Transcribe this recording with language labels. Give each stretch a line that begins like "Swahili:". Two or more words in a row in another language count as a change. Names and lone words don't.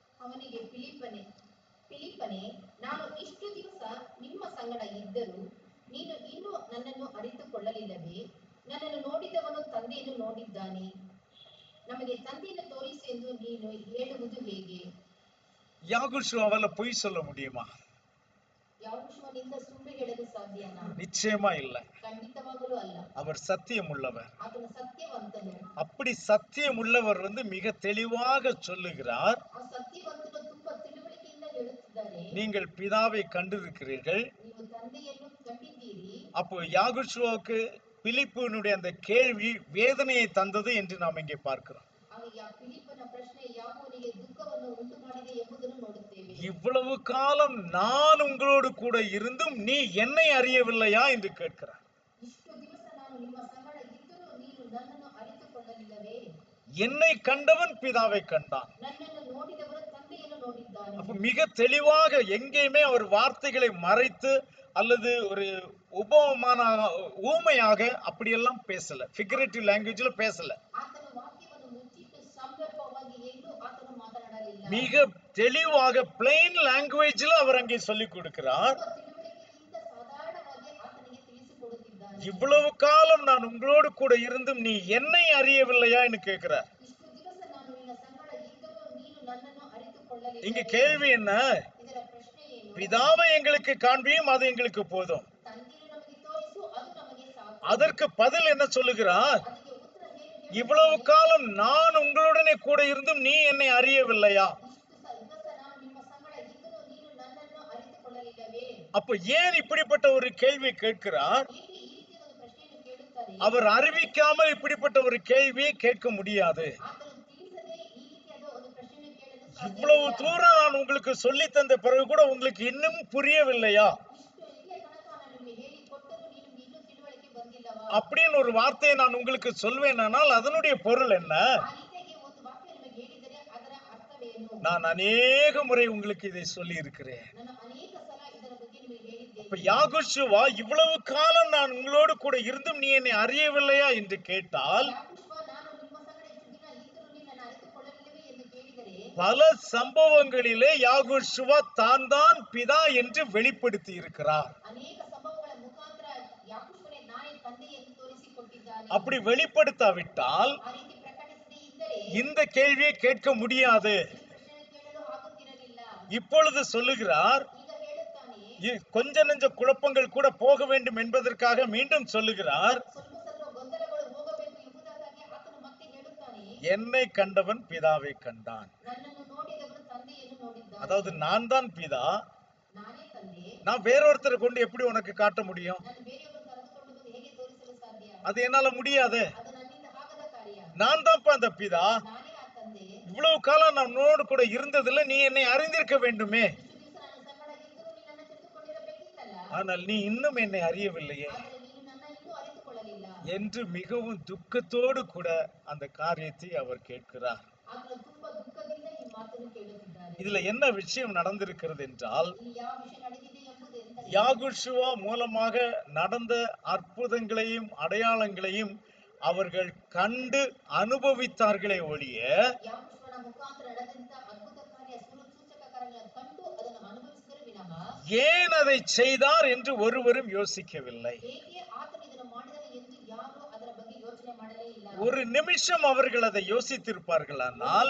Kannada: ಅವನಿಗೆ ಫಿಲಿಪ್ಪನೇ, ನಾನು ಇಷ್ಟು ದಿವಸ ನಿಮ್ಮ ಸಂಗಡ ಇದ್ದರೂ ನೀನು ಇನ್ನೂ ನನ್ನನ್ನು ಅರಿತುಕೊಳ್ಳಲಿಲ್ಲವೇ? ನನ್ನನ್ನು ನೋಡಿದವನು ತಂದೆಯನ್ನು ನೋಡಿದ್ದಾನೆ, ನಮಗೆ ತಂದೆಯನ್ನು ತೋರಿಸು ಎಂದು ನೀನು ಹೇಳುವುದು ಹೇಗೆ?
Tamil: யாகுஷுவாவால பொய் சொல்ல முடியுமா?
Kannada: ಯಾವನಿಂದ ಸುಳ್ಳು ಹೇಳಲು ಸಾಧ್ಯನಾ?
Tamil: நிச்சயமா இல்ல.
Kannada: ಖಂಡಿತವಾಗಲೂ ಅಲ್ಲ.
Tamil: அவர் சத்தியம் உள்ளவர்.
Kannada: ಆತನು ಸತ್ಯವಂತನು.
Tamil: அப்படி சத்தியம் உள்ளவர் மிக தெளிவாக சொல்லுகிறார்,
Kannada: ಆ ಸತ್ಯವಂತನು ತುಂಬಾ ತಿಳುವಳಿಕೆಯಿಂದ ಹೇಳುತ್ತಿದ್ದಾರೆ,
Tamil: நீங்கள் பிதாவை கண்டிருக்கிறீர்கள்.
Kannada: ನೀವು ತಂದೆಯನ್ನು ಕಂಡಿದ್ದೀರಿ.
Tamil: அப்போ யாகுஷுவாவுக்கு பிலிப்புனுடைய அந்த கேள்வி வேதனையை தந்தது என்று நாம் இங்கே பார்க்கிறோம்.
Kannada: ಆಗ ಫಿಲಿಪ್ಪನ ಪ್ರಶ್ನೆ ಯಾಕೋನಿಗೆ ದುಃಖವನ್ನು ಉಂಟು ಮಾಡಿದೆ ಎಂಬುದನ್ನು ನೋಡುತ್ತೇವೆ.
Tamil: இவ்வளவு காலம் நான் உங்களோடு கூட இருந்தும் நீ என்னை அறியவில்லையா என்று கேட்கிறார்.
Kannada: ಇಷ್ಟು ದಿವಸ ನಾನು ನಿಮ್ಮ ಸಂಗಡ ಇದ್ದರೂ ನೀನು ನನ್ನನ್ನು ಅರಿತುಕೊಳ್ಳಲಿಲ್ಲವೇ?
Tamil: என்னை கண்டவன் பிதாவை கண்டான்.
Kannada: ನನ್ನನ್ನು ನೋಡಿದವರು ತಂದೆಯನ್ನು ನೋಡಿದ್ದಾನೆ.
Tamil: அப்ப மிக தெளிவாக எங்கேயுமே அவர் வார்த்தைகளை மறைத்து அல்லது ஒரு உபமான ஊமையாக அப்படியெல்லாம் பேசல,
English: figurative language
Tamil: பேசல.
Kannada: ಆತನ ವಾಕ್ಯವನ್ನು ಮುಚ್ಚಿಟ್ಟು ಸಂದರ್ಭವಾಗಿ ಎಲ್ಲೂ ಆತನು ಮಾತನಾಡಲಿಲ್ಲ.
Tamil: மிக தெளிவாக
English: plain language
Tamil: அவர் அங்கே சொல்லிக் கொடுக்கிறார்.
Kannada: ತಿಳುವಳಿಕೆಯಿಂದ ಸಾಧಾರಣವಾಗಿ ಆತನಿಗೆ ತಿಳಿಸಿಕೊಡುತ್ತಿದ್ದಾನೆ.
Tamil: இவ்வளவு காலம் நான் உங்களோடு கூட இருந்தும் நீ என்னை அறியவில்லையா என்று கேட்கிறார்.
Kannada: ಇಷ್ಟು ದಿವಸ ನಾನು ನಿನ್ನ ಸಂಗಡ ಇದ್ದರೂ ನೀನು ನನ್ನನ್ನು ಅರಿತುಕೊಳ್ಳಲಿಲ್ಲ.
Tamil: இங்க கேள்வி என்ன?
Kannada: ಇದರ ಪ್ರಶ್ನೆ ಏನು?
Tamil: பிதாவை எங்களுக்கு காண்பியும், அது எங்களுக்கு போதும்.
Kannada: ತಂದೆಯನ್ನು ನಮಗೆ ತೋರಿಸು, ಅದು ನಮಗೆ ಸಾಕು.
Tamil: அதற்கு பதில் என்ன சொல்லுகிறார்?
Kannada: ಅದಕ್ಕೆ ಉತ್ತರ ಏನು?
Tamil: இவ்வளவு காலம் நான் உங்களுடனே கூட இருந்தும் நீ என்னை அறியவில்லையா?
Kannada: ಇಷ್ಟು ದಿವಸ ನಾನು ನಿಮ್ಮ ಸಂಗಡ ಇದ್ದರೂ ನೀನು ನನ್ನನ್ನು ಅರಿತುಕೊಳ್ಳಲಿಲ್ಲವೇ?
Tamil: அப்ப ஏன் இப்படிப்பட்ட ஒரு கேள்வி கேட்கிறார்?
Kannada: ಏಕೆ ಈ ರೀತಿಯ ಒಂದು ಪ್ರಶ್ನೆಯನ್ನು ಕೇಳುತ್ತಾರೆ?
Tamil: அவர் அறிவிக்காமல் இப்படிப்பட்ட ஒரு கேள்வியை கேட்க முடியாது.
Kannada: ಆತನು ತಿಳಿಸದೆ ಈ ರೀತಿಯಾದ ಒಂದು ಪ್ರಶ್ನೆಯನ್ನು ಕೇಳಲು
Tamil: இவ்வளவு
Kannada: ಸಾಧ್ಯವಿಲ್ಲ.
Tamil: தூரம் நான் உங்களுக்கு சொல்லி தந்த பிறகு கூட உங்களுக்கு இன்னும் புரியவில்லையா
Kannada: ಇಷ್ಟು ಇಲ್ಲಿಯ ತನಕ ನಾನು ನಿಮಗೆ ಹೇಳಿಕೊಟ್ಟರೂ ನೀನು ಇನ್ನೂ ತಿಳುವಳಿಕೆ ಬಂದಿಲ್ಲವಾ?
Tamil: அப்படின்னு ஒரு வார்த்தையை நான் உங்களுக்கு சொல்வேனானால் அதனுடைய பொருள் என்ன?
Kannada: ಆ ರೀತಿಯಾಗಿ ಒಂದು ವಾಕ್ಯ ನಿಮಗೆ ಹೇಳಿದರೆ ಅದರ ಅರ್ಥವೇನು?
Tamil: நான் அநேக முறை உங்களுக்கு இதை சொல்லி இருக்கிறேன்.
Kannada: ನಾನು ಅನೇಕ ಸಲ ಇದರ ಬಗ್ಗೆ ನಿಮಗೆ ಹೇಳಿದ್ದೇನೆ.
Tamil: இப்ப யாகுஷுவா இவ்வளவு காலம் நான் உங்களோடு கூட இருந்தும் நீ என்னை அறியவில்லையா என்று கேட்டால்,
Kannada: ಯಾಕುಷ್ವ, ನಾನು ನಿಮ್ಮ ಸಂಗಡ ಇಷ್ಟು ದಿನ ಇದ್ದರೂ ನೀನು ನನ್ನ ಅರಿತುಕೊಳ್ಳಲಿಲ್ಲವೇ ಎಂದು ಕೇಳಿದರೆ,
Tamil: பல சம்பவங்களிலே யாகுஷுவா தான் பிதா என்று வெளிப்படுத்தி இருக்கிறார்.
Kannada: ಅನೇಕ ಸಂಭವಗಳ ಮುಖಾಂತರ ಯಾಕುಷ್ವನೇ ನಾನೇ ತಂದೆ ಎಂದು ತೋರಿಸಿಕೊಟ್ಟಿದ್ದಾನೆ.
Tamil: அப்படி வெளிப்படுத்தாவிட்டால்
Kannada: ಆ ರೀತಿ ಪ್ರಕಟಿಸದೇ ಇದ್ದರೆ
Tamil: இந்த கேள்வியை கேட்க முடியாது.
Kannada: ಈ ಪ್ರಶ್ನೆ ಕೇಳಲು ಆಗುತ್ತಿರಲಿಲ್ಲ.
Tamil: இப்பொழுது சொல்லுகிறார்,
Kannada: ಈಗ ಹೇಳುತ್ತಾನೆ,
Tamil: கொஞ்ச நெஞ்ச குழப்பங்கள் கூட போக வேண்டும் என்பதற்காக மீண்டும் சொல்லுகிறார்,
Kannada: ಸ್ವಲ್ಪ ಸ್ವಲ್ಪ ಗೊಂದಲಗಳು ಹೋಗಬೇಕು ಎಂಬುದಕ್ಕಾಗಿ ಆತನು ಮತ್ತೆ ಹೇಳುತ್ತಾನೆ,
Tamil: என்னை கண்டவன் பிதாவை கண்டான்.
Kannada: ನನ್ನನ್ನು ನೋಡಿದವರು ತಂದೆಯನ್ನು ನೋಡಿದ್ದಾನೆ.
Tamil: அதாவது நான் தான் பிதா,
Kannada: ನಾನೇ ತಂದೆ.
Tamil: நான் வேறொருத்தரை கொண்டு எப்படி உனக்கு காட்ட முடியும்?
Kannada: ನಾನು ಬೇರೆಯವರು ಕರೆದುಕೊಂಡು ಬಂದು ಹೇಗೆ ತೋರಿಸಲು ಸಾಧ್ಯ?
Tamil: அது என்னால முடியாது.
Kannada: ಅದು ನನ್ನಿಂದ ಆಗದ ಕಾರ್ಯ.
Tamil: நான் தான்ப்பா அந்த பிதா.
Kannada: ನಾನೇ ಆ ತಂದೆ.
Tamil: இவ்வளவு காலம் நான் உன்னோடு கூட இருந்ததில்ல, நீ என்னை அறிந்திருக்க வேண்டுமே,
Kannada: ಇಷ್ಟು ದಿವಸ ನನ್ನ ಸಂಗಡ ಇದ್ದರೂ ನೀ ನನ್ನ ತಿಳಿದುಕೊಂಡಿರಬೇಕಿತ್ತಲ್ಲ.
Tamil: ஆனால் நீ இன்னும் என்னை அறியவில்லையே
Kannada: ಆದರೆ ನೀನು ನನ್ನ ಇನ್ನೂ ಅರಿತುಕೊಳ್ಳಲಿಲ್ಲ
Tamil: என்று மிகவும் துக்கத்தோடு கூட அந்த காரியத்தை அவர் கேட்கிறார்.
Kannada: ಆತನು ತುಂಬಾ ದುಃಖದಿಂದ ಈ ಮಾತನ್ನು ಕೇಳುತ್ತಿದ್ದಾನೆ.
Tamil: இதுல என்ன விஷயம் நடந்திருக்கிறது என்றால்,
Kannada: ಇಲ್ಲಿ ಯಾವ ವಿಷಯ ನಡೆದಿದೆ ಎಂಬುದೆಂದರೆ,
Tamil: யாகுஷுவா மூலமாக நடந்த அற்புதங்களையும் அடையாளங்களையும் அவர்கள் கண்டு அனுபவித்தார்களே ஒழிய,
Kannada: ಯಾಕುಷ್ವನ ಮುಖಾಂತರ ನಡೆದಂತ ಅದ್ಭುತ ಕಾರ್ಯ, ಸೂಚಕ ಕಾರ್ಯಗಳನ್ನು ಕಂಡು ಅದನ್ನು ಅನುಭವಿಸಿದರೆ ವಿನಃ
Tamil: ஏன் அதை செய்தார் என்று ஒருவரும் யோசிக்கவில்லை.
Kannada: ಹೇಗೆ ಆತನು ಇದನ್ನು ಮಾಡಿದನು ಎಂದು ಯಾರು ಅದರ ಬಗ್ಗೆ ಯೋಚನೆ ಮಾಡಲೇ ಇಲ್ಲ.
Tamil: ஒரு நிமிஷம் அவர்கள் அதை யோசித்திருப்பார்களானால்,